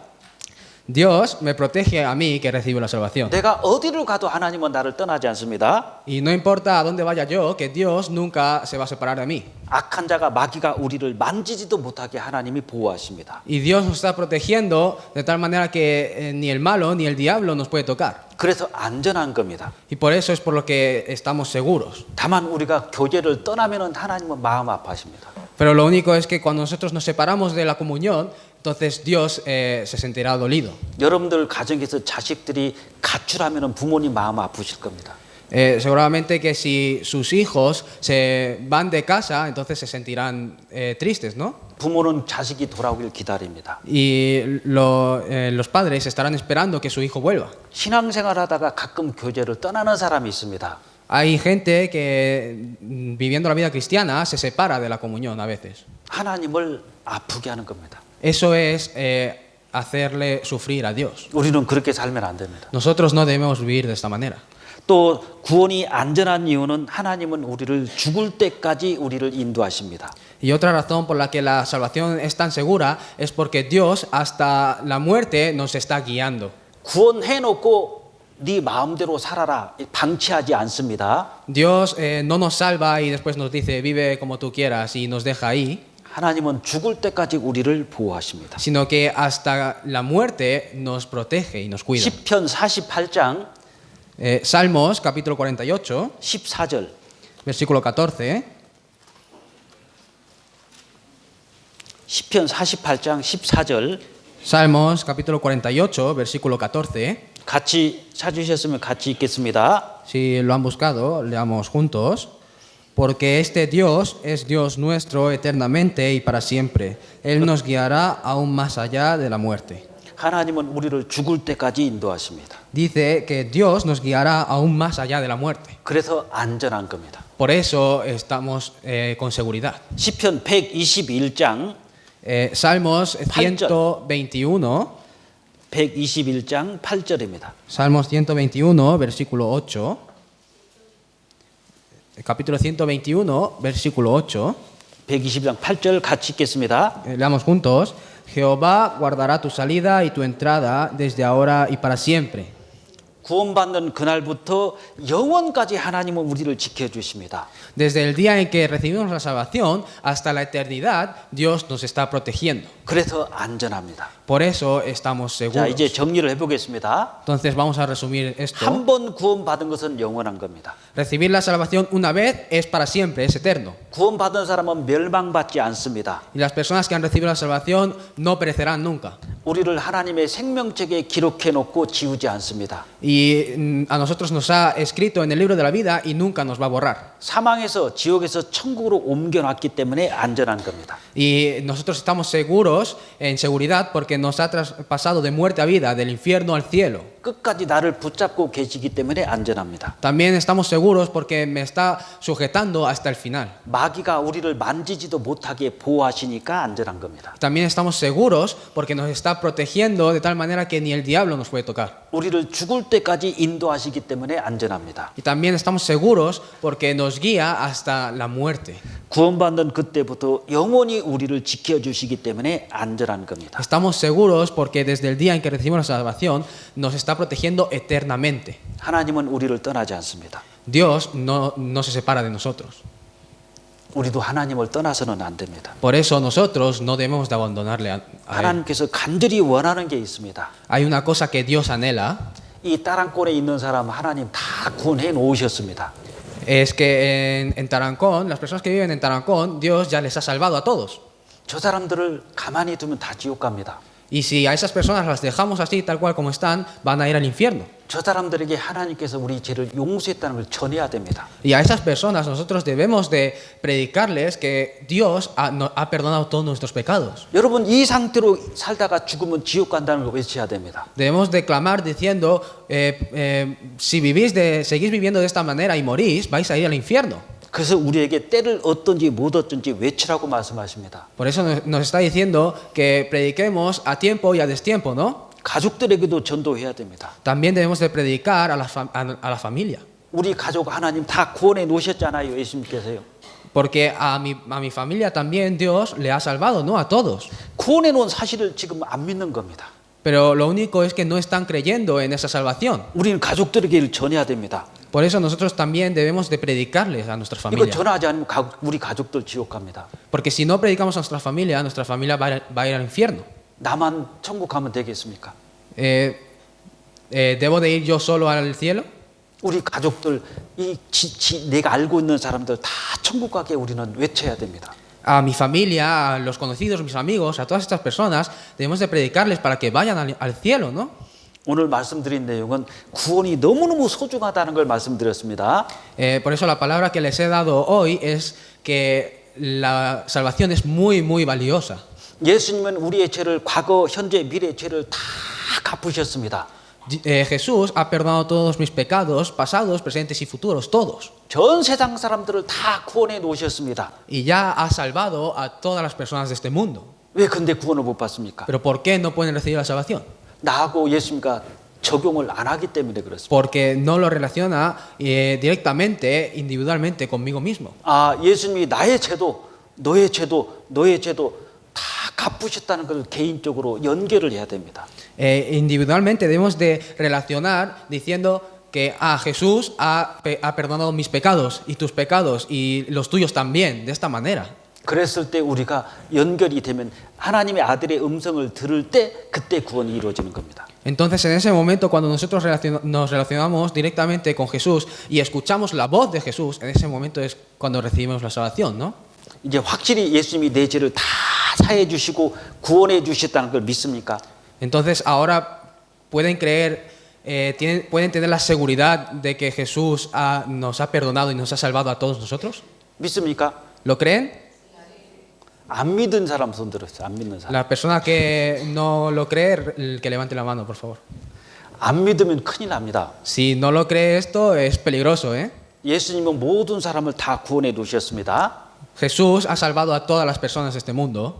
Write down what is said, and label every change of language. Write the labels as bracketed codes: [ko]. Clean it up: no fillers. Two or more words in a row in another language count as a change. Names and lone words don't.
[es] Dios me protege a mí que recibo la salvación. [ko] 내가 어디를 가도 하나님은 나를 떠나지 않습니다. [es] Y no importa a dónde vaya yo, que Dios nunca se va a separar de mí. [ko] 악한 자가 마귀가 우리를 만지지도 못하게 하나님이 보호하십니다. [es] Y Dios nos está protegiendo de tal manera que ni el malo ni el diablo nos puede tocar. [ko] 그래서 안전한 겁니다. [es] Y por eso es por lo que estamos seguros. [ko] 다만 우리가 교제를 떠나면은 하나님은 마음 아파하십니다. [es] Pero lo único es que cuando nosotros nos separamos de la comunión, entonces Dios se sentirá dolido. [ko] 여러분들 가정에서 자식들이 가출하면은 부모님 마음 아프실 겁니다. [es] Seguramente que si sus hijos se van de casa, entonces se sentirán tristes, ¿no? [ko] 부모는 자식이 돌아오길 기다립니다. [es] Y los padres estarán esperando que su hijo vuelva. [ko] 신앙생활하다가 가끔 교제를 떠나는 사람이 있습니다. [es] Hay gente que viviendo la vida cristiana se separa de la comunión a veces. [ko] 하나님을 아프게 하는 겁니다. [es] Eso es hacerle sufrir a Dios. [ko] 우리는 그렇게 살면 안 됩니다. [es] Nosotros no debemos vivir de esta manera. [ko] 또 구원이 안전한 이유는 하나님은 우리를 죽을 때까지 우리를 인도하십니다. [es] Y otra razón por la que la salvación es tan segura es porque Dios hasta la muerte nos está guiando. [ko] 구원해놓고 네 마음대로 살아라 방치하지 않습니다. [es] Dios no nos salva y después nos dice vive como tú quieras y nos deja ahí, [ko] 하나님은 죽을 때까지 우리를 보호하십니다. [es] sino que hasta la muerte nos protege y nos cuida. [ko] 시편 48장 [es] Salmos capítulo 48, [ko] 14절. [es] versículo 14. [ko] 시편 48장 14절. [es] Salmos capítulo 48, versículo 14. [ko] 같이 찾으셨으면 같이 읽겠습니다. [es] Si lo han buscado, leamos juntos. Porque este Dios es Dios nuestro eternamente y para siempre. Él nos guiará aún más allá de la muerte. [ko] 하나님은 우리를 죽을 때까지 인도하십니다. [es] Dice que Dios nos guiará aún más allá de la muerte. [ko] 그래서 안전한 겁니다. [es] Por eso estamos con seguridad. [ko] 시편 121장 [es] Salmos 121. [ko] 121장 8절입니다. [es] Salmos 121, versículo 8. Capítulo 121, versículo 8. [ko] 120장 8절 같이 읽겠습니다. [es] Leamos juntos. Jehová guardará tu salida y tu entrada desde ahora y para siempre. [ko] 구원받는 그날부터 영원까지 하나님은 우리를 지켜주십니다. [es] Desde el día en que recibimos la salvación hasta la eternidad, Dios nos está protegiendo. [ko] 그래서 안전합니다. [es] Por eso estamos [ko] 자, [es] seguros. [ko] 이제 정리를 해보겠습니다. [es] Entonces vamos a resumir esto. [ko] 한 번 구원받은 것은 영원한 겁니다. [es] Recibir la salvación una vez es para siempre, es eterno. [ko] 구원받은 사람은 멸망받지 않습니다. [es] Y las personas que han recibido la salvación no perecerán nunca. [ko] 우리를 하나님의 생명책에 기록해놓고 지우지 않습니다. [es] Y a nosotros nos ha escrito en el libro de la vida y nunca nos va a borrar. [ko] 사망에서 지옥에서 천국으로 옮겨놨기 때문에 안전한 겁니다. [es] Y nosotros estamos seguros, en seguridad, porque nos ha traspasado de muerte a vida, del infierno al cielo. [ko] 끝까지 나를 붙잡고 계시기 때문에 안전합니다. [es] También estamos seguros porque me está sujetando hasta el final. [ko] 마귀가 우리를 만지지도 못하게 보호하시니까 안전한 겁니다. [es] También estamos seguros porque nos está protegiendo de tal manera que ni el diablo nos puede tocar. [ko] 우리를 죽을 때까지 인도하시기 때문에 안전합니다. [es] Y también estamos seguros porque nos guía hasta la muerte. [ko] 구원받는 그때부터 영원히 우리를 지켜주시기 때문에 안전한 겁니다. [es] Estamos seguros porque desde el día en que recibimos la salvación nos está protegiendo eternamente. [ko] 하나님은 우리를 떠나지 않습니다. [es] Dios no se separa de nosotros. [ko] 우리도 하나님을 떠나서는 안 됩니다. [es] Por eso nosotros no debemos de abandonarle a Él. [ko] 하나님께서 간절히 원하는 게 있습니다. [es] Hay una cosa que Dios anhela, [ko] 이 따랑골에 있는 사람 하나님 다 구원해 놓으셨습니다. [es] es que en Tarancón, las personas que viven en Tarancón, Dios ya les ha salvado a todos. [ko] 저 사람들을 가만히 두면 다 지옥 갑니다. [es] Y si a esas personas las dejamos así, tal cual como están, van a ir al infierno. [ko] 저 사람들에게 하나님께서 우리 죄를 용서했다는 걸 전해야 됩니다. [es] Y a esas personas nosotros debemos de predicarles que Dios ha perdonado todos nuestros pecados. [ko] 여러분 이 상태로 살다가 죽으면 지옥 간다는 걸 외쳐야 됩니다. [es] Debemos de clamar diciendo, si seguís viviendo de esta manera y morís, vais a ir al infierno. [ko] 그래서 우리에게 때를 얻든지 못 얻든지 외치라고 말씀하십니다. [es] Por eso nos está diciendo que prediquemos a tiempo y a destiempo, ¿no? [ko] 가족들에게도 전도해야 됩니다. [es] También debemos de predicar a la familia. [ko] 우리 가족 하나님 다 구원해 놓으셨잖아요, 예수님께서요. [es] Porque a mi familia también Dios le ha salvado, ¿no? A todos. [ko] 구원해 놓은 사실을 지금 안 믿는 겁니다. [es] Pero lo único es que no están creyendo en esa salvación. [ko] 우리는 가족들에게 전해야 됩니다. [es] Por eso nosotros también debemos de predicarles a nuestras [ko] 이거 [es] familias. [ko] 전하지 않으면 우리 가족들 지옥 갑니다. [es] Porque si no predicamos a nuestra familia va a ir al infierno. [ko] 나만 천국 가면 되겠습니까? [es] ¿Debo de ir yo solo al cielo? [ko] 우리 가족들, 내가 알고 있는 사람들 다 천국 가게 우리는 외쳐야 됩니다. [es] A mi familia, a los conocidos, mis amigos, a todas estas personas, debemos de predicarles para que vayan al cielo, ¿no? [ko] 오늘 말씀드린 내용은 구원이 너무너무 소중하다는 걸 말씀드렸습니다. [es] Por eso la palabra que les he dado hoy es que la salvación es muy, muy valiosa. [ko] 예수님은 우리의 죄를 과거, 현재, 미래 죄를 다 갚으셨습니다. [es] Jesús ha perdonado todos mis pecados, pasados, presentes y futuros, todos. [ko] 전 세상 사람들을 다 구원해 놓으셨습니다. [es] Y ya ha salvado a todas las personas de este mundo. [ko] 왜 근데 구원을 못 받습니까? [es] Pero ¿por qué no pueden recibir la salvación? [ko] 나하고 예수님과 적용을 안 하기 때문에 그렇습니다. [es] Porque no lo relaciona directamente, individualmente conmigo mismo. [ko] 아, 예수님이 나의 죄도, 너의 죄도 다 갚으셨다는 걸 개인적으로 연결을 해야 됩니다. [es] Individualmente debemos de relacionar diciendo que Jesús ha perdonado mis pecados y tus pecados y los tuyos también, de esta manera. [ko] 그랬을 때 우리가 연결이 되면 하나님의 아들의 음성을 들을 때 그때 구원이 이루어지는 겁니다. [es] Entonces, en ese momento, cuando nosotros nos relacionamos directamente con Jesús y escuchamos la voz de Jesús, en ese momento es cuando recibimos la salvación, ¿no? [ko] 이제 확실히 예수님이 내 죄를 다 사해 주시고 구원해 주셨다는 걸 믿습니까? [es] Entonces, ahora pueden creer, pueden tener la seguridad de que Jesús nos ha perdonado y nos ha salvado a todos nosotros. [ko] 믿습니까? [es] ¿Lo creen? [ko] 안 믿은 사람 손 들었어요. 안 믿는 사람. [es] La persona que no lo cree, que levante la mano, por favor. [ko] 안 믿으면 큰일 납니다. [es] Si no lo cree esto, es peligroso, ¿eh? [ko] 예수님은 모든 사람을 다 구원해 놓으셨습니다. [es] Jesús ha salvado a todas las personas de este mundo